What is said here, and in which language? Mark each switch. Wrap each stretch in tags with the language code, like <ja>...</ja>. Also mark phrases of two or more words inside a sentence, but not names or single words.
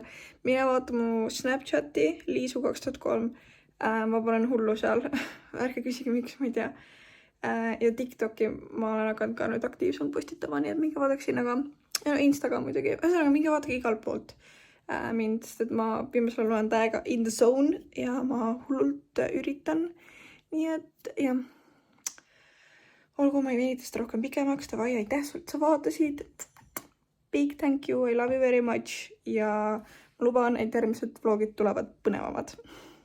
<et>Mine vaata mu Snapchati, Liisu 2003. Ma panen hullu seal. Ärge küsige, miks, ma ei tea. Ja TikToki ma olen hakanud ka nüüd aktiivselt postitama, nii et minge vaadake sinna ka. Ja Instagram muidugi. Ühesõnaga, minge vaadake igalt poolt mind, sest et ma viimasel olen täiega</et> <en>in the zone</en> <et>ja ma hullult üritan. Nii et jah. Olgu ma ei venitast rohkem pikemaks, davai, aitäh sult, sa vaatasid.</et> <en>Big thank you, I love you very much</en> <et>ja ma luban, et järgmised vlogid tulevad põnevamad.</et>